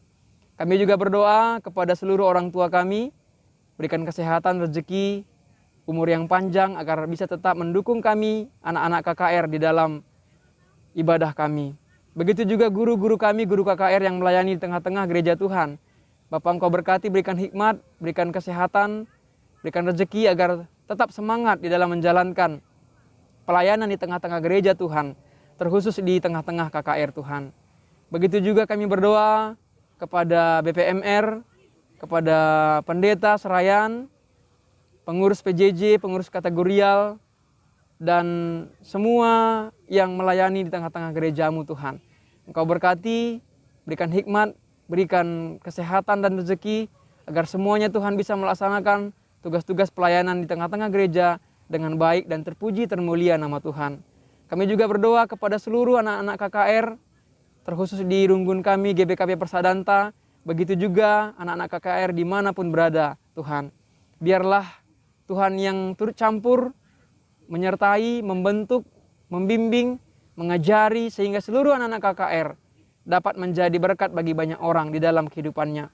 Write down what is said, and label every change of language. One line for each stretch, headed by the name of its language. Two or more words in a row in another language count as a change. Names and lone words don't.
Indonesian: Kami juga berdoa kepada seluruh orang tua kami, berikan kesehatan, rezeki, umur yang panjang agar bisa tetap mendukung kami, anak-anak KKR di dalam ibadah kami. Begitu juga guru-guru kami, guru KKR yang melayani di tengah-tengah gereja Tuhan. Bapak, Engkau berkati, berikan hikmat, berikan kesehatan, berikan rezeki agar tetap semangat di dalam menjalankan pelayanan di tengah-tengah gereja Tuhan, terkhusus di tengah-tengah KKR Tuhan. Begitu juga kami berdoa kepada BPMR, kepada pendeta Serayan, pengurus PJJ, pengurus kategorial, dan semua yang melayani di tengah-tengah gerejamu Tuhan. Engkau berkati, berikan hikmat, berikan kesehatan dan rezeki, agar semuanya Tuhan bisa melaksanakan tugas-tugas pelayanan di tengah-tengah gereja dengan baik dan terpuji termulia nama Tuhan. Kami juga berdoa kepada seluruh anak-anak KKR, terkhusus di runggun kami GBKP Persadanta, begitu juga anak-anak KKR dimanapun berada Tuhan. Biarlah Tuhan yang turut campur, menyertai, membentuk, membimbing, mengajari sehingga seluruh anak-anak KKR dapat menjadi berkat bagi banyak orang di dalam kehidupannya.